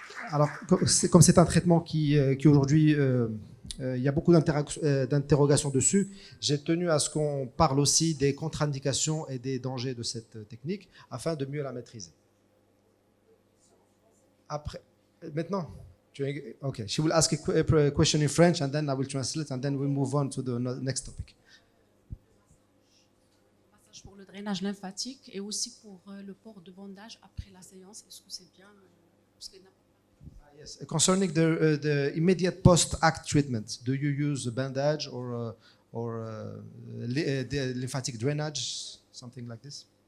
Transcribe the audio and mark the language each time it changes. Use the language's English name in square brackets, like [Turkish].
[French] Alors, comme c'est un traitement qui aujourd'hui, il y a beaucoup d'interrogations dessus, j'ai tenu à ce qu'on parle aussi des contre-indications et des dangers de cette technique afin de mieux la maîtriser. Après, maintenant, [English] okay, she will ask a question in French and then I will translate and then we'll move on to the next topic. [French] Pour le drainage lymphatique et aussi pour le port de bandage après la séance, est-ce que c'est bien? [English] Yes, concerning the immediate post-act treatment, do you use a bandage or the lymphatic drainage, something like this?